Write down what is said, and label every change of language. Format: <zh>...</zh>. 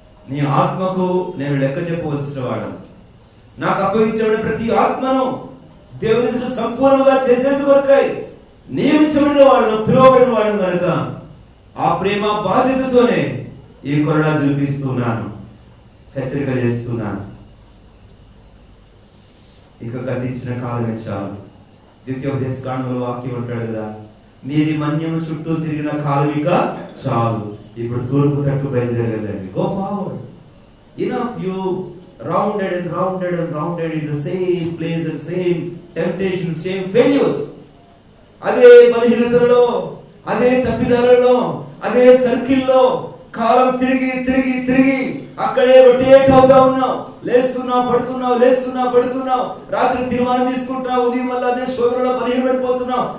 <te>నీ ఆత్మకు నేను లెక్క చెప్పవలసిన వాడను. నాకు అప్పగించబడిన ప్రతి ఆత్మను దేవుని సంపూర్ణంగా చేసేందుకు కొరకై నియమించబడిన వాడును, పిలువబడిన వాడును కనుక ఆ ప్రేమ బాధ్యతతోనే ఈ కొరడా చూపిస్తున్నాను, హెచ్చరిక చేస్తున్నాను. ఇక గతించిన కాలమే చాలు. ద్వితీయోపదేశ కాండంలో వాక్యం అంటాడు కదా, మీరు మన్యము చుట్టూ తిరిగిన కాలం ఇక చాలు. ఇప్పుడు తూర్పు తట్టు బయలుదేరగలండి.</te> <en>Go forward. Enough. You rounded and rounded and rounded in the same place and same temptations, same failures.</en> <te>అదే బలహీనతలలో, అదే తప్పిదాలలో, అదే సర్కిల్లో కాలం తిరిగి తిరిగి తిరిగి అక్కడే రొటేట్ అవుతా ఉన్నావు. లేస్తున్నావు, పడుతున్నావు, లేస్తున్నావు, పడుతున్నావు. రాత్రి తీర్మానం తీసుకుంటున్నావు, ఉదయం వల్ల అదే శోధనలో బలహీనపడిపోతున్నావు.</te>